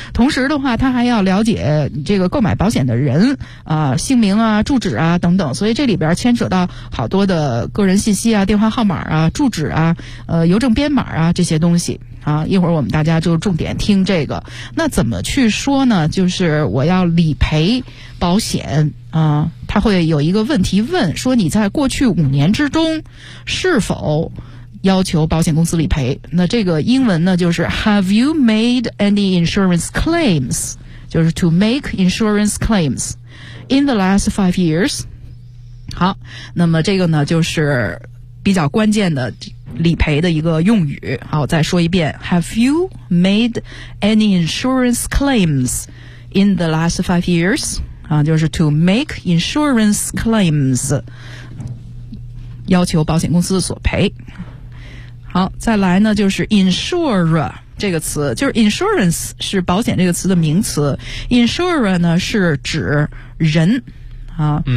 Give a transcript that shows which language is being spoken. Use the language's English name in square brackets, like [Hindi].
[Chinese] 同时的话他还要了解这个购买保险的人姓名啊，住址啊等等，所以这里边牵扯到好多的个人信息啊，电话号码啊，住址啊，邮政编码啊，这些东西啊。一会儿我们大家就重点听这个。那怎么去说呢？就是我要理赔保险啊，他会有一个问题问说你在过去5年之中是否要求保险公司理赔。 [English] 那这个英文呢就是 Have you made any insurance claims，就是 to make insurance claims in the last 5 years。 [Chinese] 好，那么这个呢就是比较关键的理赔的一个用语。 [English] 好，再说一遍， Have you made any insurance claims in the last 5 years？ [Chinese] 就是 to make insurance claims，要求保险公司索赔。好，再来呢就是 insure 这个词，就是 insurance 是保险这个词的名词， insure 呢是指人啊。